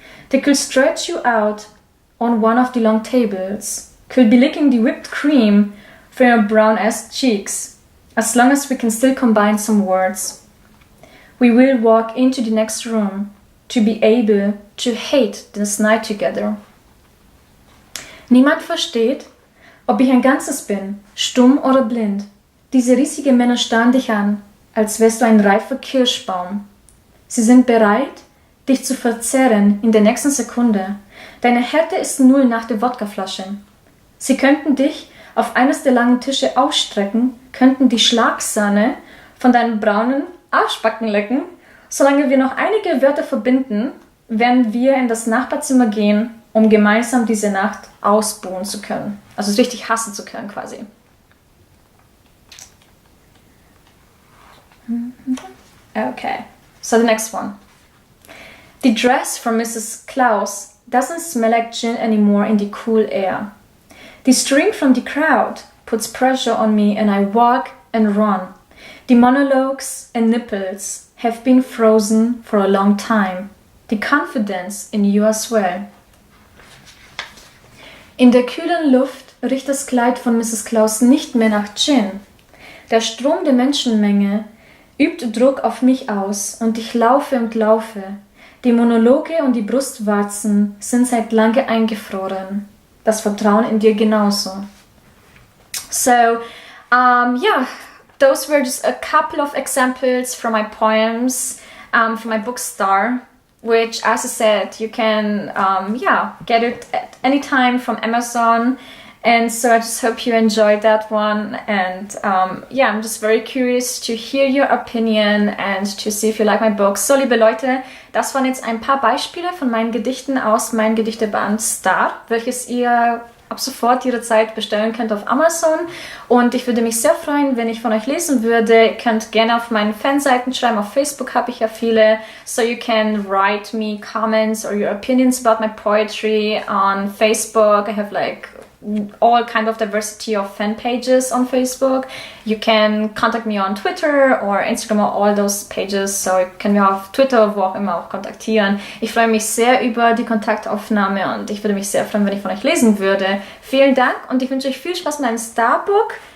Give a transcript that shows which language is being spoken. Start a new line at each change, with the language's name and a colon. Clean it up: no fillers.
English: They could stretch you out on one of the long tables, could be licking the whipped cream from your brown-ass cheeks, as long as we can still combine some words. We will walk into the next room to be able to hate this night together.
German: Niemand versteht, ob ich ein Ganzes bin, stumm oder blind. Diese riesigen Männer starren dich an, als wärst du ein reifer Kirschbaum. Sie sind bereit, dich zu verzehren in der nächsten Sekunde. Deine Härte ist 0 nach der Wodkaflasche. Sie könnten dich auf eines der langen Tische ausstrecken, könnten die Schlagsahne von deinen braunen Arschbacken lecken. Solange wir noch einige Wörter verbinden, werden wir in das Nachbarzimmer gehen, um gemeinsam diese Nacht ausbuhen zu können. Also es richtig hassen zu können quasi.
English: Okay, so the next one. The dress from Mrs. Klaus doesn't smell like gin anymore in the cool air. The string from the crowd puts pressure on me and I walk and run. The monologues and nipples have been frozen for a long time. The confidence in you as well.
German: In der kühlen Luft riecht das Kleid von Mrs. Klaus nicht mehr nach Gin. Der Strom der Menschenmenge übt Druck auf mich aus und ich laufe und laufe. Die Monologe und die Brustwarzen sind seit lange eingefroren. Das Vertrauen in dir genauso.
English: So, yeah, those were just a couple of examples from my poems, from my book STAR, which, as I said, you can, get it at any time from Amazon. And so I just hope you enjoyed that one. And I'm just very curious to hear your opinion and to see if you like my book.
German: So, liebe Leute, das waren jetzt ein paar Beispiele von meinen Gedichten aus meinem Gedichteband STAR, welches ihr ab sofort jederzeit bestellen könnt auf Amazon. Und ich würde mich sehr freuen, wenn ich von euch lesen würde. Ihr könnt gerne auf meinen Fanseiten schreiben. Auf Facebook habe ich ja viele.
English: So you can write me comments or your opinions about my poetry on Facebook. I have like all kind of diversity of fan pages on Facebook. You can contact me on Twitter or Instagram or all those pages.
German: So ihr könnt mich auf Twitter, wo auch immer, auch kontaktieren. Ich freue mich sehr über die Kontaktaufnahme und ich würde mich sehr freuen, wenn ich von euch lesen würde. Vielen Dank und ich wünsche euch viel Spaß mit einem Starbook.